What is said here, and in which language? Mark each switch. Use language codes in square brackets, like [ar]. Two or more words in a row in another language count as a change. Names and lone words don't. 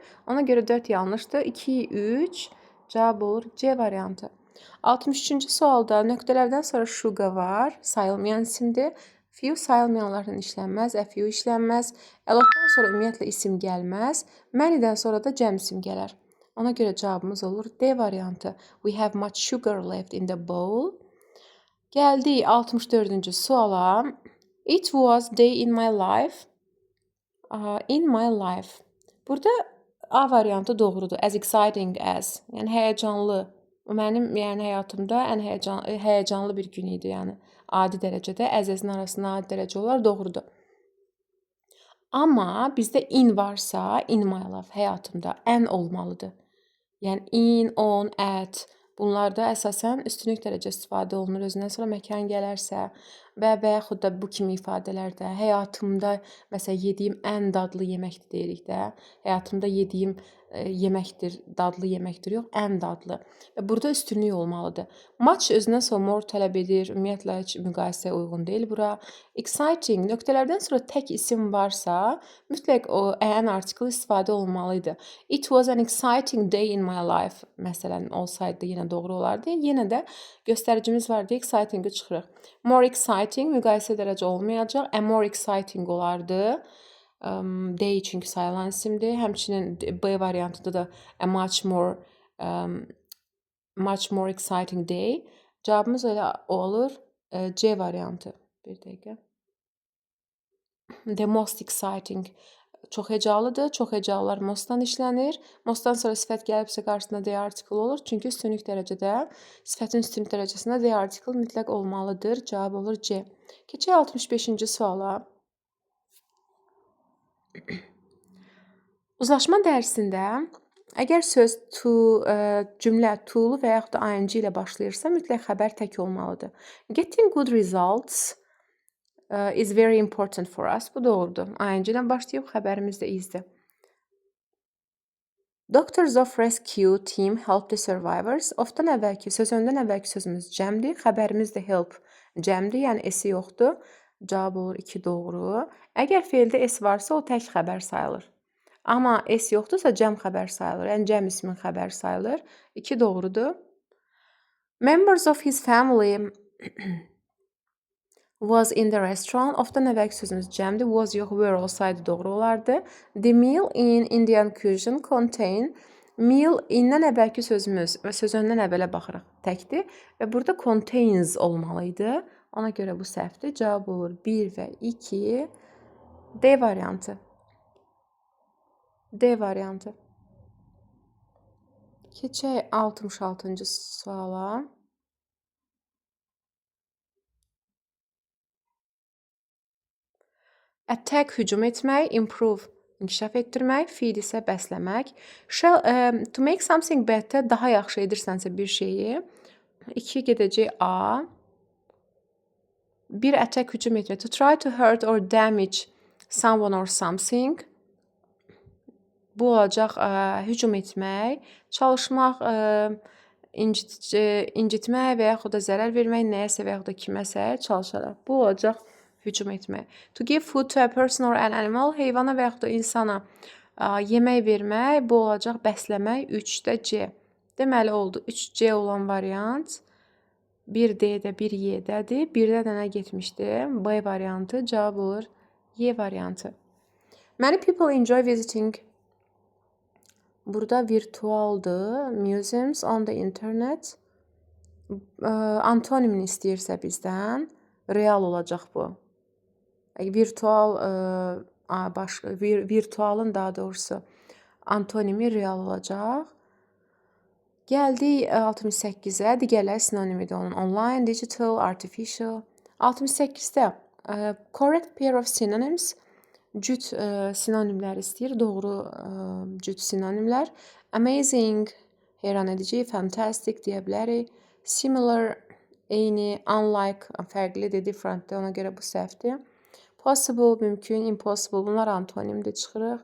[az] Ona görə 4 yanlışdır. 2, 3 cavab olur C variantı. 63-cü sualda nöqtələrdən sonra sugar var. Sayılmayan isimdir. Few sayılmayanlardan işlənməz. [en] A few [az] işlənməz. [en] A lot- [az] dan sonra ümumiyyətlə isim gəlməz. Many-dən sonra da cəm isim gələr. Ona görə cavabımız olur D variantı. [en] We have much sugar left in the bowl. [az] Gəldik 64-cü suala. [en] It was day in my life. In my life. [az] Burada A variantı doğrudur. [en] As exciting as. [az] Yəni həyəcanlı. Mənim yəni həyatımda ən həyəcanlı bir gün idi, yəni adi dərəcədə as-in arasında adi dərəcə olar, doğrudur. Amma bizdə in varsa, [en] in my life [az] həyatımda ən olmalıdır. Yəni in, on, at bunlarda əsasən üstünlük dərəcə istifadə olunur. Özündən sonra məkan gələrsə və yaxud da bu kimi ifadələrdə həyatımda məsələn yediyim ən dadlı yeməkdir deyirik də. Həyatımda yediyim yeməkdir, dadlı yeməkdir, yox, ən dadlı. Və burada üstünlük olmalıdır. Much özündən sonra more tələb edir. Ümumiyyətlə heç müqayisəyə uyğun deyil bura. Exciting nöqtələrdən sonra tək isim varsa, mütləq o an article istifadə olmalıdır. [en] It was an exciting day in my life. [az] Məsələn, olsaydı yenə doğru olardı. Yenə də göstəricimiz var deyə exciting-i çıxırıq. [en] More exciting [az] müqayisə dərəcə olmayacaq. [en] A more exciting [az] olardı. Day çünki sayılan isimdir. Həmçinin B variantında da [en] a much more exciting day. [az] Cavabımız elə olur. C variantı. Bir dəqiqə. [en] The most exciting. [az] Çox hecalıdır. Çox hecalılar mostdan işlənir. Mostdan sonra sifət gəlibsə qarşısında D article olur. Çünki üstünlük dərəcədə sifətin üstünlük dərəcəsində D article mütləq olmalıdır. Cavab olur C. Keçək 65-ci suala. Uzlaşma dərsində əgər söz to, cümlə to'lu və yaxud da ing ilə başlayırsa, mütləq xəbər tək olmalıdır. [en] Getting good results is very important for us. [az] Bu doğrudur. ING ilə başlayıb xəbərimiz də isdir. [en] Doctors of Rescue Team help the survivors. [az] Ofdan əvvəlki, öndən əvvəlki sözümüz cəmdir. Xəbərimiz də help cəmdir, yəni S yoxdur. Cavab olur 2 doğru. Əgər feildə S varsa, o tək xəbər sayılır. Amma S yoxdursa cəm xəbər sayılır. Yəni cəm ismin xəbər sayılır. 2 doğrudur. [en] Members of his family was in the restaurant. [az] Ofdan əvvəlki sözümüz cəmdir. Was yox, were olsaydı doğru olardı. [en] The meal in Indian cuisine contain. [az] Meal indən əvvəlki sözümüz və söz öndən əvvələ baxırıq. Təkdir. Və burada contains olmalıydı. Ona görə bu səhvdir. Cavab olur 1 və 2. D variantı. D variantı. Keçək 66-cı suala. Attack hücum etmək, improve inkişaf etdirmək, feed isə bəsləmək. [en] To make something better [az] daha yaxşı edirsənsə bir şeyi. 2 gedəcək A. 1 attack hücum etmək. [en] To try to hurt or damage someone or something. [az] Bu olacaq hücum etmək, çalışmaq, incitmək və yaxud da zərər vermək nəyəsə və yaxud da kiməsə çalışaraq. Bu olacaq hücum etmək. [en] To give food to a person or an animal, [az] heyvana və yaxud da insana yemək vermək, bu olacaq bəsləmək, 3-də C. Deməli oldu 3C olan variant 1D-də, 1Y-dədir. 1-də də nə getmişdi? B variantı, cavab olur Y variantı. [en] Many people enjoy visiting. [az] Burada virtualdır. [en] Museums on the internet. [az] Antonimini istəyirsə bizdən real olacaq bu. Virtualın daha doğrusu antonimi real olacaq. Gəldik 68-ə. Digərləri sinonimidir onun. Online, digital, artificial. [en] 68-də correct pair of synonyms. [az] Cüt sinonimlər istəyir. Doğru cüt sinonimlər. Amazing, heyran edici, fantastic deyə bilərik. Similar, eyni, unlike, fərqlidir, differentdir. Ona görə bu səhvdir. Possible, mümkün, impossible. Bunlar antonimdir, çıxırıq.